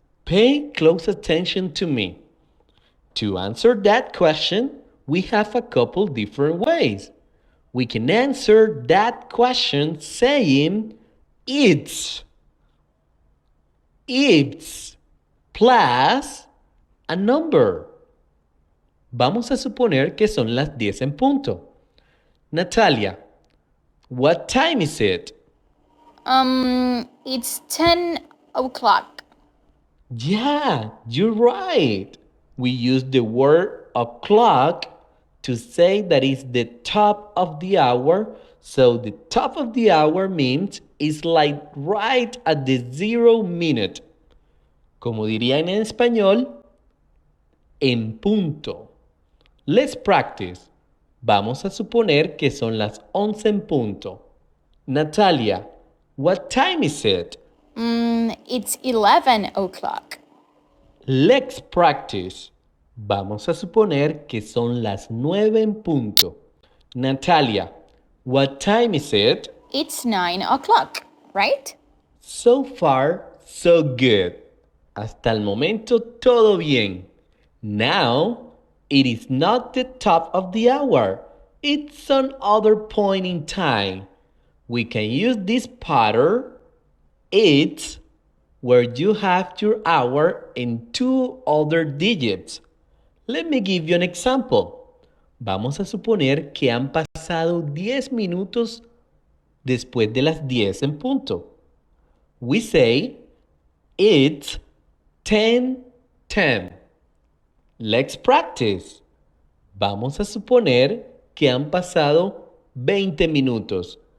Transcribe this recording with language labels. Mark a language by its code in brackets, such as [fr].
[en] Pay close attention to me. To answer that question, we have a couple different ways. We can answer that question saying it's plus a number. [es] Vamos a suponer que son las 10 en punto. [en] Natalia, what time is it? It's 10 o'clock. Yeah, you're right. We use the word o'clock to say that it's the top of the hour, So the top of the hour means it's like right at the 0 minute. [es] Como dirían en español, en punto. [en] Let's practice. [es] Vamos a suponer que son las 11 en punto. [en] Natalia, what time is it? It's 11 o'clock. Let's practice. [es] Vamos a suponer que son las 9 en punto. [en] Natalia, what time is it? It's 9 o'clock, right? So far, so good. [es] Hasta el momento, todo bien. [en] Now, it is not the top of the hour. It's some other point in time. We can use this pattern, it's, where you have your hour and two other digits. Let me give you an example. [es] Vamos a suponer que han pasado 10 minutos después de las 10 en punto. [en] We say, it's 10:10. Let's practice. [es] Vamos a suponer que han pasado 20 minutos.